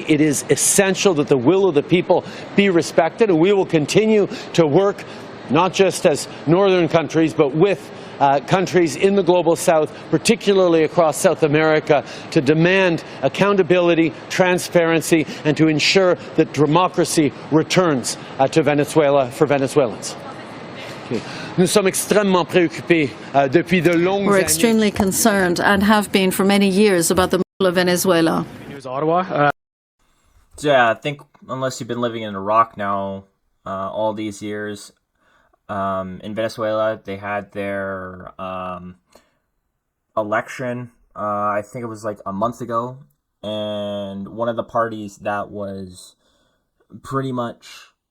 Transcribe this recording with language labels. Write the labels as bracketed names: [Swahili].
[English] It is essential that the will of the people be respected, and we will continue to work not just as northern countries, but with countries in the global south, particularly across South America, to demand accountability, transparency, and to ensure that democracy returns to Venezuela for Venezuelans. [French] Nous sommes extrêmement préoccupés depuis de longues années. [English] We're extremely concerned and have been for many years about the people of Venezuela. News Ottawa. So yeah, I think unless you've been living in Iraq now all these years, in Venezuela, they had their election, I think it was like a month ago, and one of the parties that was pretty much